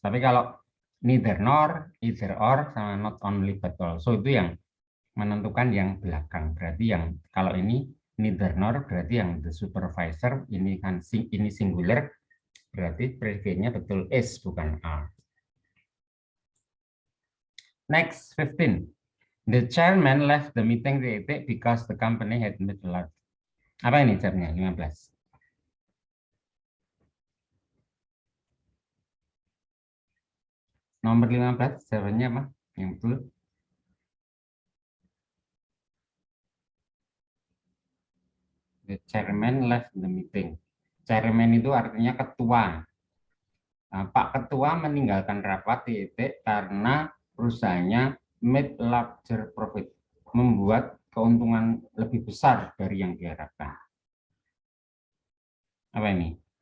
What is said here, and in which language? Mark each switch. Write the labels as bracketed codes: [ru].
[id] Tapi kalau neither nor, either or, sama not only but also itu yang menentukan yang belakang. Berarti yang kalau ini neither nor berarti yang the supervisor, ini kan ini singular, berarti predikatnya betul is bukan are. [en] Next 15. The chairman left the meeting because the company had made a lot. [id] Apa ini jawabnya? 15. Nomor 15 jawabannya apa? Yang betul. [en] The chairman left the meeting. [id] Chairman itu artinya ketua. Nah, Pak Ketua meninggalkan rapat karena perusahaannya [en] made larger profit, [id] membuat keuntungan lebih besar dari yang diharapkan. Apa ini?